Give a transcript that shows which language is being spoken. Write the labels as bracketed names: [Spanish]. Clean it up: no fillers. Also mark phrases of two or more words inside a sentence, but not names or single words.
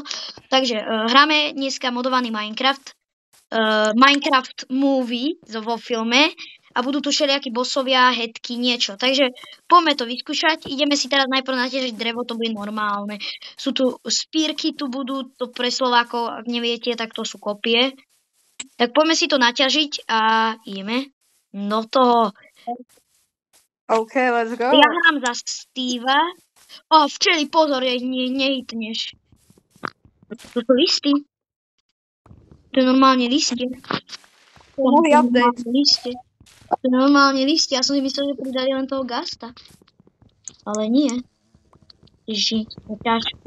[Slovak] Takže hráme dneska modovaný Minecraft, Minecraft Movie vo filme a budú tu všelijakí bossovia, headky, niečo. Takže poďme to vyskúšať. Ideme si teraz najprv natiežiť drevo, to bude normálne. Sú tu spírky, tu budú, to pre Slovákov, ak neviete, tak to sú kopie. Tak poďme si to naťažiť a ideme do toho. [English] OK, let's go. [Slovak] Ja hrám za Steva. Včeli, pozor, nehitneš. To sú listy. To je normálne listie. Nový update. To je normálne listie. Ja som si myslel, že pridali len toho Gasta. Ale nie. Ježi, to je ťažké.